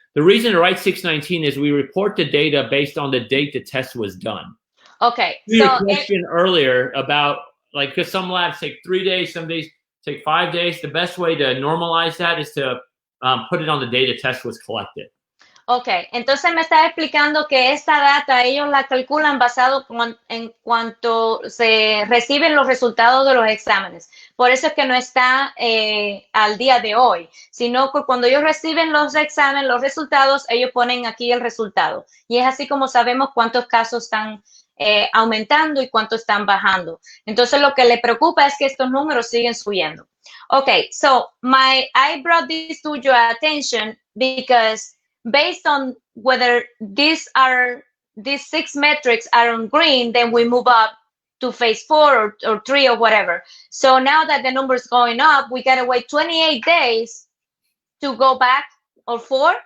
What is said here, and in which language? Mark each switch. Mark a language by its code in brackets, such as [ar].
[en] The reason to write 6/19 is we report the data based on the date the test was done. Okay. Your question earlier about because some labs take 3 days, some days take 5 days. The best way to normalize that is to put it on the day the test was collected. [es] Okay, entonces me estaba explicando que esta data ellos la calculan basado en cuanto se reciben los resultados de los exámenes. Por eso es que no está al día de hoy, sino que cuando ellos reciben los exámenes, los resultados, ellos ponen aquí el resultado. Y es así como sabemos cuántos casos están aumentando y cuántos están bajando. Entonces lo que le preocupa es que estos números siguen subiendo. [en] Okay, so I brought this to your attention because based on whether these 6 metrics are on green, then we move up to phase 4 or 3 or whatever. So now that the number is going up, we got to wait 28 days to go back, or 4?